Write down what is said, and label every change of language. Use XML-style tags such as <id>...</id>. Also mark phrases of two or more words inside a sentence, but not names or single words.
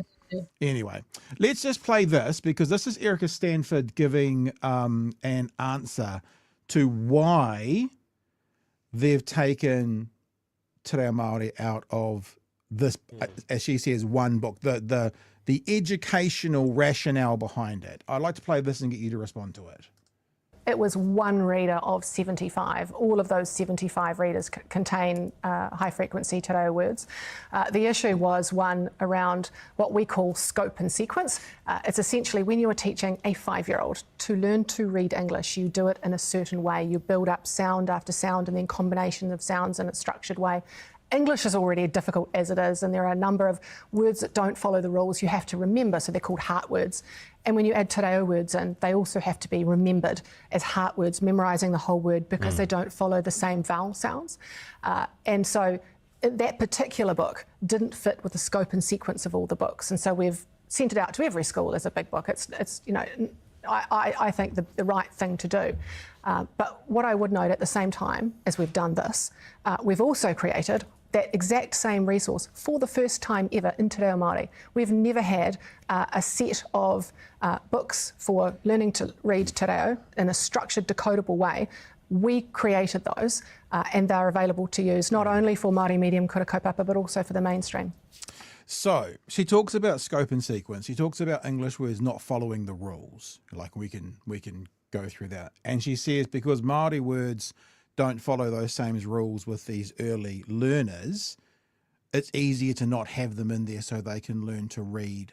<en>Anyway, let's just play this, because this is Erica Stanford giving an answer to why they've taken</en> <mi>Te Reo Māori</mi> <en>out of this, as she says, one book, the educational rationale behind it. I'd like to play this and get you to respond to it. It was one reader of 75. All of those 75 readers contain high-frequency</en> <mi>te reo</mi> <en>words. The issue was one around what we call scope and sequence. It's essentially when you are teaching a 5-year-old to learn to read English, you do it in a certain way. You build up sound after sound and then combination of sounds in a structured way. English is already difficult as it is, and there are a number of words that don't follow the rules you have to remember, so they're called heart words. And when you add</en> <mi>te reo</mi> <en>words in, they also have to be remembered as heart words, memorising the whole word, because they don't follow the same vowel sounds. And so that particular book didn't fit with the scope and sequence of all the books, and so we've sent it out to every school as a big book. It's I think the right thing to do. But what I would note at the same time as we've done this, we've also created that exact same resource for the first time ever in</en> <mi>Te Reo Māori.</mi> <en>We've never had a set of books for learning to read</en> <mi>te reo</mi> <en>in a structured, decodable way. We created those and they're available to use not only for Māori medium</en> <mi>kura kaupapa,</mi> <en>but also for the mainstream. So she talks about scope and sequence. She talks about English words not following the rules. Like we can go through that. And she says because Māori words don't follow those same rules with these early learners, it's easier to not have them in there so they can learn to read.</en>